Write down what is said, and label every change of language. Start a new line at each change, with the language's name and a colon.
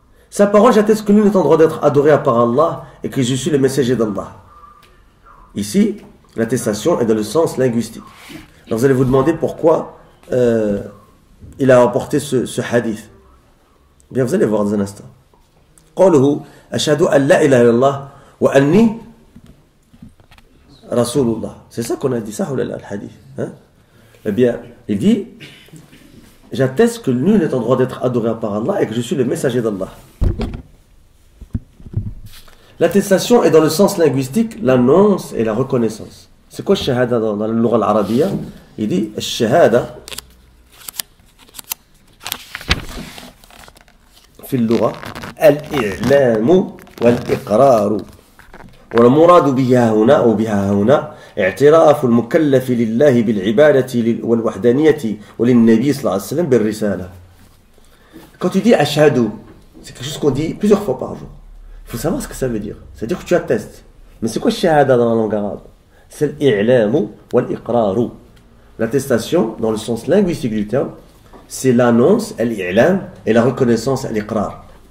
French: Sa parole, j'atteste que nul n'est en droit d'être adoré à part Allah et que je suis le messager d'Allah. Ici, l'attestation est dans le sens linguistique. Alors vous allez vous demander pourquoi il a apporté ce hadith. Bien, vous allez voir dans un instant.
Arabic: قوله أشهد أن لا إله إلا الله وأني رسول الله.
French: C'est ça qu'on a dit, ça ou le hadith. Eh bien, il dit, j'atteste que nul n'est en droit d'être adoré à part Allah et que je suis le messager d'Allah. L'attestation est dans le sens linguistique, l'annonce et la reconnaissance. C'est quoi shahada dans la langue arabiya? Il dit shahada
Arabic: في اللغة الإعلام والإقرار والمراد بها هنا أو بها هنا اعتراف المكلف لله بالعبادة والوحدانية وللنبي صلى الله عليه وسلم بالرسالة.
French: Quand tu dis ashhadu, c'est quelque chose qu'on dit plusieurs fois par jour. Il faut savoir ce que ça veut dire. C'est-à-dire que tu attestes. Mais c'est quoi shahada dans la langue arabe? C'est l'i'lamu wal-iqraru. L'attestation, dans le sens linguistique du terme, c'est l'annonce, l'i'lam, et la reconnaissance, l'iqrar.